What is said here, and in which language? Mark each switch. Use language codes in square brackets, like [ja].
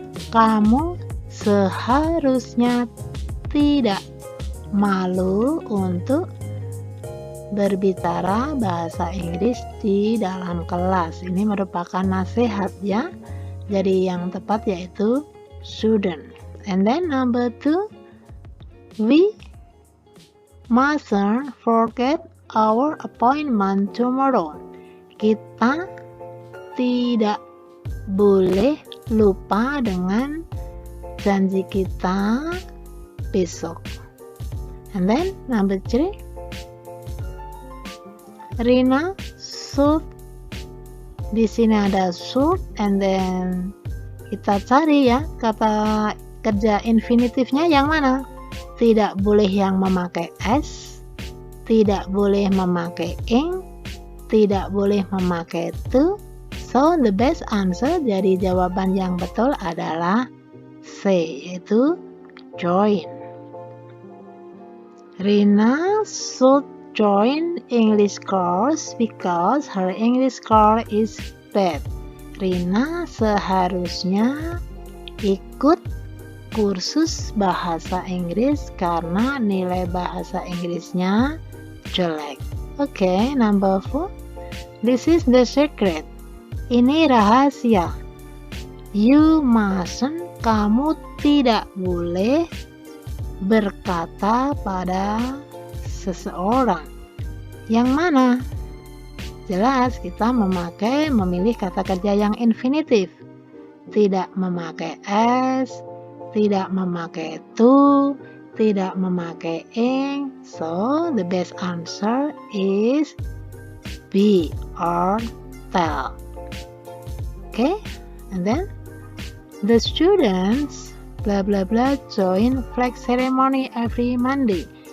[id] Kamu seharusnya tidak malu untuk berbicara bahasa Inggris di dalam kelas. Ini merupakan nasihat ya. Jadi yang tepat yaitu shouldn't. [en] And then number 2, we mustn't forget our appointment tomorrow. [id] Kita tidak boleh lupa dengan janji kita besok. [en] And then number 3, Rina should. [id] Di sini ada should, [en] and then [id] kita cari ya kata kerja infinitifnya yang mana. Tidak boleh yang memakai s, tidak boleh memakai ing, tidak boleh memakai to. [en] So the best answer, [id] jadi jawaban yang betul adalah C, yaitu join. [en] Rina should join English course because her English score is bad. [id] Rina seharusnya ikut kursus bahasa Inggris karena nilai bahasa Inggrisnya jelek. [en] Okay, number 4. This is the secret. [id] Ini rahasia. [en] You mustn't. [id] Kamu tidak boleh berkata pada seseorang. Yang mana? Jelas kita memilih kata kerja yang infinitif. Tidak memakai s, tidak memakai to, tidak memakai ing. [en] So the best answer is B, or tell. Okay, and then the students blah blah blah join flag ceremony every Monday.